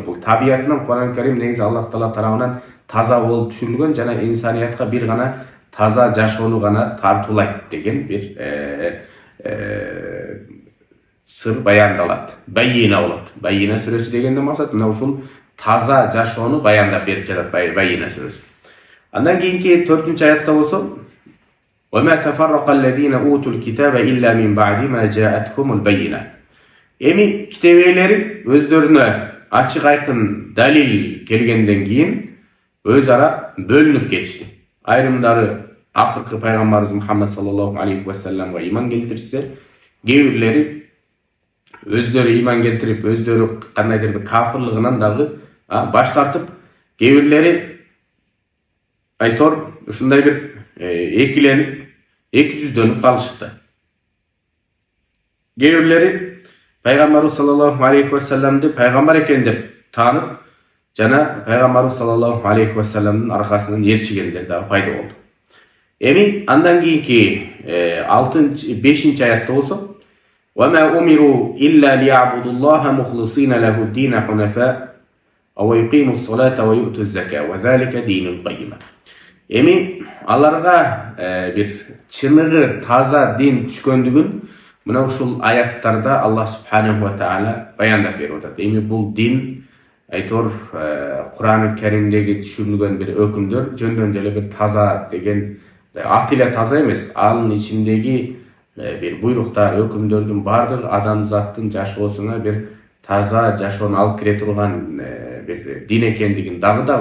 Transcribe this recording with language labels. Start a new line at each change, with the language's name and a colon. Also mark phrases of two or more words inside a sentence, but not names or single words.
Kyrgyz: Бул табиятынан Кур'ан Карим негизи Аллах Таала тарабынан таза болуп түшүрүлгөн жана инсаниятка бир гана таза жашоону гана тартуулайт деген бир сыр баяндалат. Байина болот. Байина сүрөсү дегенден максат мына ушул таза жашоону баяндап берип жатат Байина сүрөсү. Андан кийинки 4-аятта аятта болсо
Arabic: وَمَا تَفَرَّقَ الَّذِينَ أُوتُوا الْكِتَابَ إِلَّا مِنْ بَعْدِ مَا جَاءَتْهُمُ الْبَيِّنَةُ.
Kyrgyz: Эми китеп ээлери өздөрүнө ачык айкын далил келгенден кийин өз ара бөлүнүп кетишти. Айрымдары акыркы пайгамбарыбыз Мухаммад
Arabic: صلى الله عليه وسلم
Kyrgyz: иман келтиришсе, кээ бирлери өздөрү иман келтирип, өздөрү кандайдыр бир кафырлыгынан дагы баш тартып, кээ бирлери айтор ушундай бир экиленип, эки жүздөнүп калышты. Кээ бирлери пайгамбарыбыз
Arabic: صلى الله عليه وسلم
Kyrgyz: пайгамбар экен деп таанып, жана пайгамбарыбыз
Arabic: صلى الله عليه وسلم
Kyrgyz: аркасынан ээрчигендер дагы пайда болду. Эми андан кийинки 5-ci аятта болсо
Arabic: وَمَا أُمِرُوا إِلَّا لِيَعْبُدُوا اللَّهَ مُخْلِصِينَ لَهُ الدِّينَ حُنَفَاءَ وَيُقِيمُوا الصَّلَاةَ وَيُؤْتُوا الزَّكَاةَ وَذَلِكَ دِينُ الْقَيِّمَةِ.
Kyrgyz: Эми аларга бир чыныгы таза дин түшкөндүгүн мына ушул аяттарда
Arabic: الله سبحانه وتعالى
Kyrgyz: баяндап берип атат. Эми бул дин айтор Кур'ан Каримдеги түшүрүлгөн бир өкүмдөр жөндөн эле бир таза деген аты эле таза эмес, анын ичиндеги бир буйруктар, өкүмдөрдүн бардык адамзаттын жашоосуна бир таза жашоону алып кире турган бир дин экендигин дагы да